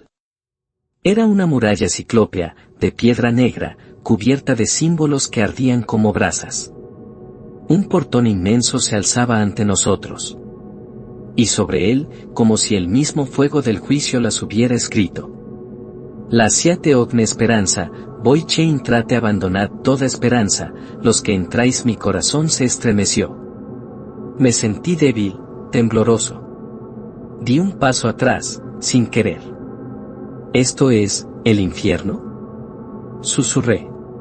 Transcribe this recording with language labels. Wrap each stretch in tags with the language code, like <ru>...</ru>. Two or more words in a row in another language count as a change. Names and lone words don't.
<es>Era una muralla ciclópea, de piedra negra, cubierta de símbolos que ardían como brasas. Un portón inmenso se alzaba ante nosotros. Y sobre él, como si el mismo fuego del juicio las hubiera escrito.</es> <it>Lasciate ogni speranza, voi che intrate</it> <es>abandonad toda esperanza, los que entráis mi corazón se estremeció. Me sentí débil, tembloroso. Di un paso atrás, sin querer. ¿Esto es, el infierno?, susurré.</es>